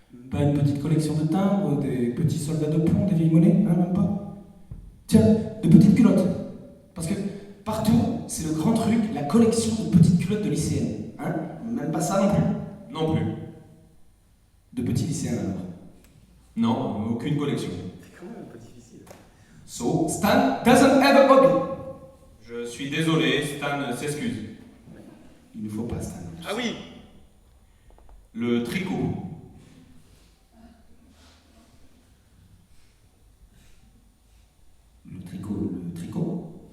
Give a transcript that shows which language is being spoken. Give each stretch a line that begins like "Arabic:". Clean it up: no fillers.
French: Pas une petite collection de timbres, des petits soldats de plomb, des vieilles monnaies, hein, même pas. Tiens, de petites culottes. Parce que partout, c'est le grand truc, la collection de petites culottes de lycéennes. Hein? Même pas ça non plus. Non plus. De petits lycéens alors. Non, aucune collection. C'est quand même un peu difficile.
English: So, Stan doesn't have a hobby.
French: Je suis désolé, Stan s'excuse. Il ne faut pas, Stan. Ah oui. Le tricot. Le tricot?